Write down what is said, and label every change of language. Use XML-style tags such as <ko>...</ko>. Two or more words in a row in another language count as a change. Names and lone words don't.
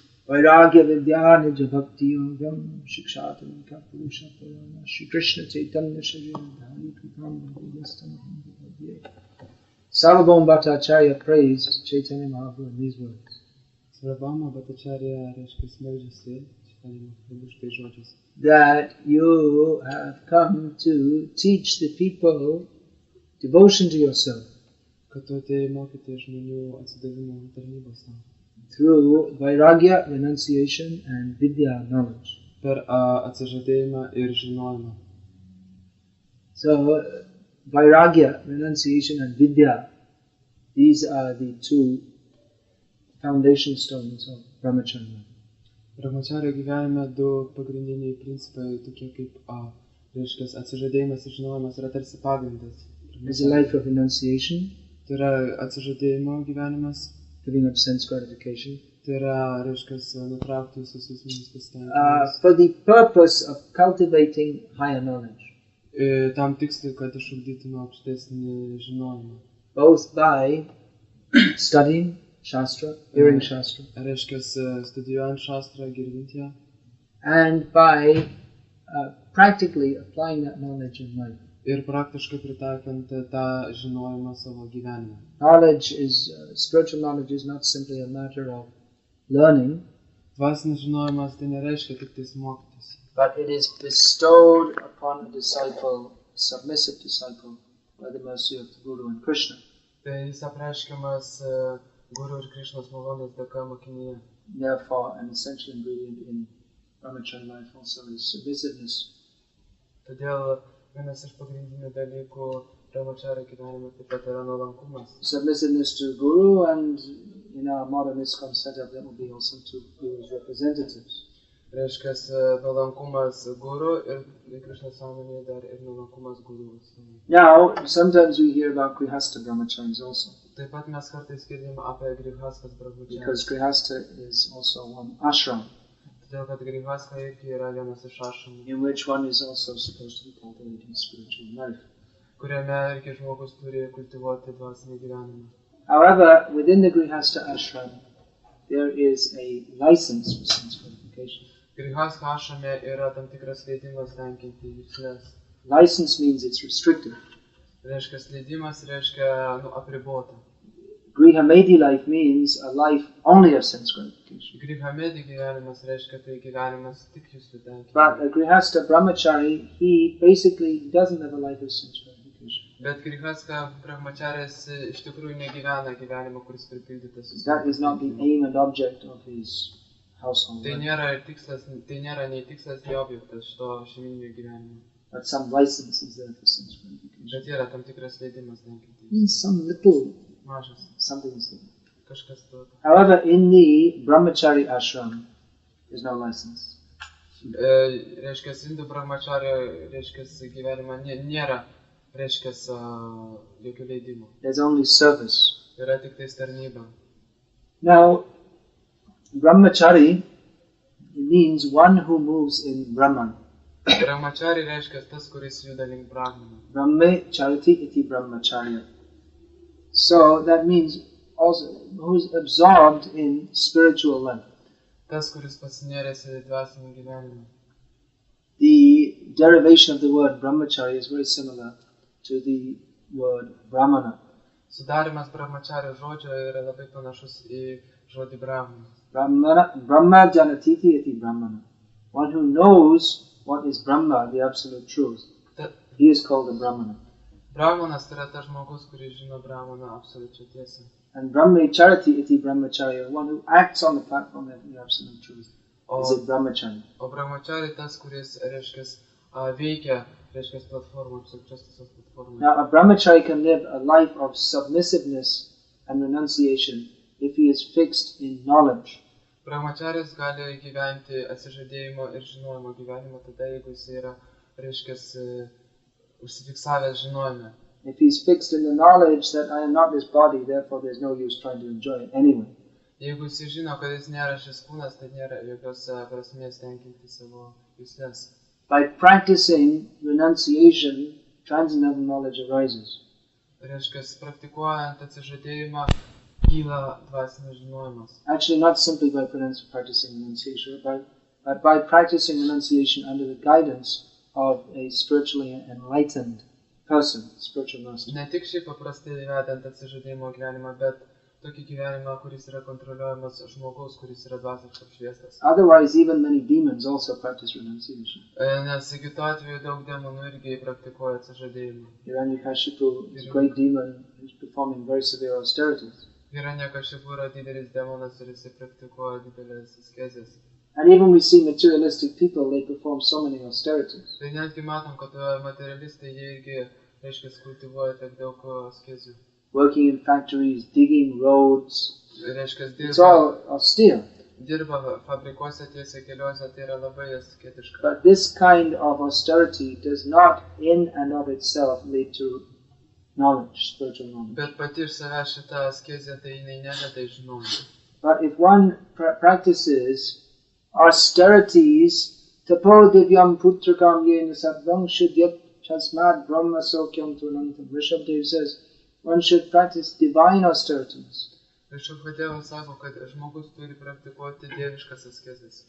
<sa>वैराग्य विद्या निज भक्ति योगम् शिक्षताम् कपुरुष पुराण श्री कृष्ण चैतन्य शरीर धारी कृपाम् यस्तम्</sa> <en>Sarvabhauma Bhattacharya praised Chaitanya Mahaprabhu in these words. Sarvabhauma Bhattacharya that you have come to teach the people devotion to yourself through vairagya, renunciation, and vidya, knowledge. So, vairagya, renunciation, and vidya, these are the two foundation stones of brahmacharya.</en> <lt>Brahmacharya gyvenime du pagrindiniai principai, tokie kaip atsižadėjimas ir žinojimas, yra tarsi pagrindas.</lt> <en>There's a life of renunciation,</en> <lt>tai yra atsižadėjimo gyvenimas,</lt> <en>giving up sense gratification,</en> <lt>tai yra nutraukti visus asmeninius pasitenkinimus.</lt> <en>For the purpose of cultivating higher knowledge.</en> <lt>Tam tikslui, kad išugdytume aukštesnį žinojimą.</lt> <en>Both by studying Shastra, hearing Shastra,</en> <lt>studijuojant Shastrą, girdint ją,</lt> <en>and by practically applying that knowledge in life.</en> <lt>Ir praktiškai pritaikant tą žinojimą savo gyvenime.</lt> <en>Knowledge is, spiritual knowledge is not simply a matter of learning,</en> <lt>Dvasinis žinojimas tai nereiškia tik tais mokytis,</lt> <en>but it is bestowed upon a disciple, submissive disciple, by the mercy of the Guru and Krishna.</en> <lt>Tai jis apreiškiamas Guru ir Krishnos malonės dėka mokinyje.</lt> <en>Therefore, an essential ingredient in brahmacharya life also is submissiveness.</en> <lt>Todėl vienas iš pagrindinių dalykų brahmacharya gyvenime taip pat yra nuolankumas.</lt> <en>Submissiveness to Guru, and in our modern ISKCON setup that will be also to Guru's representatives.</en> <lt>Reiškia nuolankumas Guru ir Krishnos sąmonėje dar ir nuolankumas Guru.</lt> <en>Now, sometimes we hear about Grihastha brahmacharis also.</en> <lt>Taip pat mes kartais girdime apie Grihasthas brahmacharis.</lt> <en>Because Grihastha is also one ashram.</en> <lt>Todėl kad Grihastha irgi yra vienas iš ashramų.</lt> <en>In which one is also supposed to be cultivating spiritual life.</en> <lt>Kuriame irgi žmogus turi kultivuoti dvasinį gyvenimą.</lt> <en>However, within the Grihastha ashram, there is a license for sense gratification.</en> <lt>Grihastha ashrame yra tam tikras leidimas tenkinti jusles.</lt> <en>License means it's restricted.</en> <lt>Reiškia leidimas, reiškia apribota.</lt> <en>Grihamedi life means a life only of sense gratification.</en> <lt>Grihamedi gyvenimas reiškia tai gyvenimas tik juslių tenkinimas.</lt> <en>But a Grihastha brahmachari, he basically doesn't have a life of sense gratification.</en> <lt>Bet Grihastha brahmacharis iš tikrųjų negyvena gyvenimą, kuris pripildytas.</lt> <en>That is not the aim and object of his household.</en> <lt>Tai nėra nei tikslas, nei objektas šito šeimyninio gyvenimo.</lt> <en>But some license is there for sense gratification.</en> <lt>Bet yra tam tikras leidimas tenkinti.</lt> <en>Some little</en> <lt>Mažas.</lt> <en>something is there.</en> <lt>Kažkas to.</lt> <en>However, in the brahmachari ashram, there's no license.</en> <lt>Reiškia, Indų brahmacharya, reiškia, gyvenimą nėra, reiškia, jokių leidimų.</lt> <en>There's only service.</en> <lt>Yra tik tais tarnyba.</lt> <en>Now, brahmachari means one who moves in Brahman.</en> <lt>Brahmachari reiškia tas, kuris juda link Brahmana.</lt> <sa>ब्रह्मचरति इति ब्रह्मचर्य.</sa> <en>So that means also who's absorbed in spiritual life.</en> <lt>Tas, kuris pasinėręs į dvasinį gyvenimą.</lt> <en>The derivation of the word brahmachari is very similar to the word brahmana.</en> <lt>Sudarimas brahmacharya žodžio yra labai panašus į žodį brahmanas.</lt> <sa>ब्रह्म जानाति इति ब्राह्मण.</sa> <en>One who knows what is Brahma, the absolute truth. He is called a brahmana.</en> <lt>Brahmanas yra tas žmogus, kuris žino Brahmaną absoliučią tiesą.</lt> <en>And</en> <sa>ब्रह्मचरति इति ब्रह्मचर्य,</sa> <en>one who acts on the platform of the absolute truth, is a brahmachari.</en> <lt>O brahmachari tas, kuris reiškia veikia, reiškia platformą, absoliučios tiesos platformą.</lt> <en>Now, a brahmachari can live a life of submissiveness and renunciation if he is fixed in knowledge.</en> <lt>Brahmacharis gali gyventi atsižadėjimo ir žinojimo gyvenimą tada, jeigu jis yra, reiškia, užsifiksavęs žinojime.</lt> <en>If he's fixed in the knowledge that I am not this body, therefore there's no use trying to enjoy it anyway.</en> <lt>Jeigu jis žino, kad jis nėra šis kūnas, tai nėra jokios prasmės tenkinti savo jusles.</lt> <en>By practicing renunciation, transcendental knowledge arises.</en> <lt>Reiškia, praktikuojant atsižadėjimą, kyla dvasinis žinojimas.</lt> <en>Actually, not simply by practicing renunciation, but by practicing renunciation under the guidance of a spiritually enlightened person, spiritual master.</en> <lt>Ne tik šiaip paprastai vedant atsižadėjimo gyvenimą, bet tokį gyvenimą, kuris yra kontroliuojamas žmogaus, kuris yra dvasiškai apšviestas.</lt> <en>Otherwise, even many demons also practice renunciation.</en> <lt>Nes kitu atveju daug demonų irgi praktikuoja atsižadėjimą.</lt> <en>Hiranyakashipu is a great demon who's performing very severe austerities.</en> <lt>Hiranyakashipu yra didelis demonas ir jisai praktikuoja didelės askezės.</lt> <en>And even we see materialistic people, they perform so many austerities.</en> <lt>Tai netgi matom, kad materialistai jie irgi, reiškia, kultivuoja tiek daug askezių.</lt> <en>Working in factories, digging roads,</en> <lt>Reiškia,</lt> <en>it's all austere.</en> <lt>dirba fabrikuose tiesiai keliuose, tai yra labai asketiška.</lt> <en>But this kind of austerity does not in and of itself lead to knowledge, spiritual knowledge.</en> <lt>Bet pati iš savęs šita askezė, tai jinai neveda į žinojimą.</lt> <en>But if one practices austerities,</en> <sa>तपो दिव्यम् पुत्रकम् येन सत्त्वम् शुद्ध्यत् यस्माद् ब्रह्म सौख्यम् त्वनन्तम्.</sa> <en>Rishabdev says, one should practice divine austerities</en> <lt>Rishabdevas sako, kad žmogus turi praktikuoti dieviškas askezės,</lt>